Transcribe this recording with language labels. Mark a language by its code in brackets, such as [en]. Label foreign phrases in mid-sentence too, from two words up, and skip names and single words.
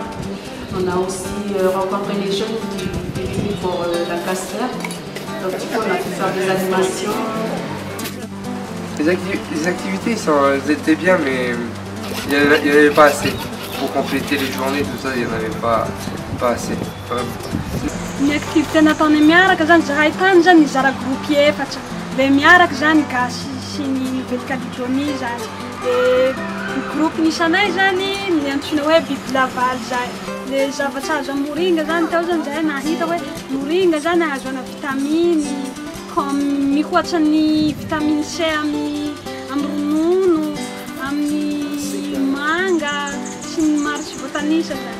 [fr] On a aussi rencontré les jeunes qui étaient venus pour la casse-terre. Donc du coup on a pu faire des animations. Les activités elles étaient bien, mais il n'y avait pas assez. Pour compléter les journées, tout ça, il n'y en avait pas assez. [mg] Ny activité nataonay miaraka zany zahay tany zany nizara groupe efatra. Le miaraka zany gasy sy ny nouvelle Calédonie zany. De groupe nisanay zany ny antsoina hoe biby lavaly zay. Le zavatra azo amin'ny moringa zany tao zany zahay nahita hoe moringa zany ahazoana vitaminy, mihoatra ny vitamine C amin'ny ronono, amin'ny manga sy ny maro sy tanisa zany.